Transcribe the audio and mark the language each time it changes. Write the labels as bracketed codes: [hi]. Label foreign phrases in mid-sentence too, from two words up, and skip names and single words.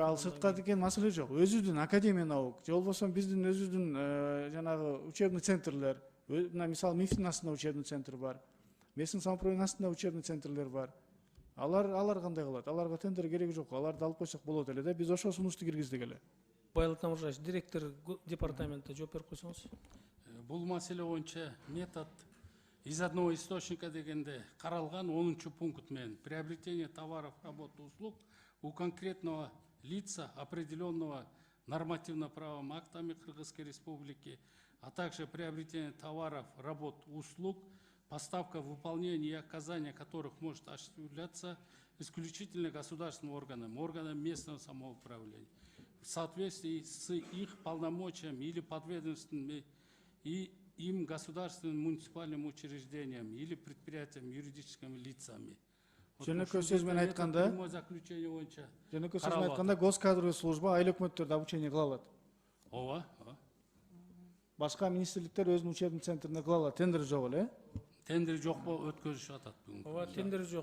[ky] Ал сыртка деген маселе жок. Өзүбүздүн [ru] академия наук, [ky] же болбосо биздин өзүбүздүн жанагы [ru] учебный центрлер, [ky] мына мисалы МИФтин астында [ru] учебный центр [ky] бар. [ru] Местный самоуправление [ky] астында [ru] учебный центрлер [ky] бар. Алар кандай кылат? Аларга тендер кереги жок. Аларды алып койсок болот эле да. Биз ошол сунушту киргиздик эле. Байлык Тамыржаевич, [ru] директор департамента [ky] жооп берип койсоңуз. Бул маселе боюнча [ru] метод из одного источника [ky] дегенде каралган 10 пункт менен [ru] приобретение товаров, работ, услуг у конкретного лица, определенного нормативно-правовыми актами Кыргызской Республики, а также приобретение товаров, работ, услуг, поставка, выполнение и оказание которых может осуществляться исключительно государственным органам местного самоуправления в соответствии с их полномочиями или подведомственными и им государственным муниципальным учреждением или предприятием, юридическими лицами. [ky] Жөнөкөй сөз менен айтканда, [ru] госкадровый служба [ky] айыл өкмөттөрдө обучение кыла алат. Ооба. Башка министрликтер өзүнүн [ru] учебный центрине [ky] кыла алат. Тендер жок эле. Тендер жок өткөзүшүп атат бүгүн. Ооба, тендер жок.